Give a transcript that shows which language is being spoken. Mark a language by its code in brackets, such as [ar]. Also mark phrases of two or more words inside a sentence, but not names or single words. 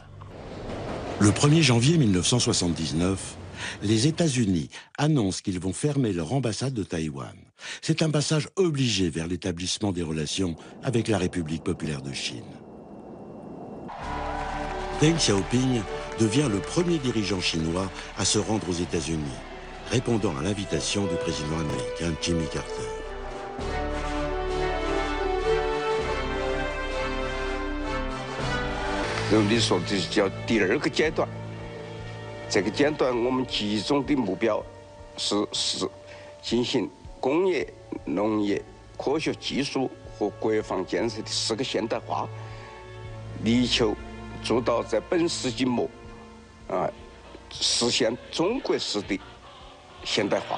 [fr] Le 1er janvier 1979, les États-Unis annoncent qu'ils vont fermer leur ambassade de Taïwan. C'est un passage obligé vers l'établissement des relations avec la République populaire de Chine. Deng Xiaoping devient le premier dirigeant chinois à se rendre aux États-Unis, répondant à l'invitation du président américain Jimmy Carter. [zh] 如你说的叫第二个阶段，这个阶段我们集中的目标是进行工业、农业、科学技术和国防建设的4个现代化，力求做到在本世纪末实现中国式的现代化。